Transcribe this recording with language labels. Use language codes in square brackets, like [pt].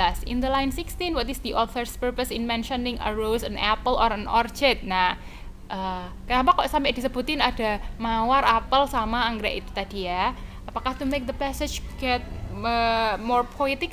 [en] In the line 16, what is the author's purpose in mentioning a rose, an apple, or an orchid? [id] Nah, kenapa kok sampai disebutin ada mawar, apel, sama anggrek itu tadi ya? Apakah [en] to make the passage get more poetic?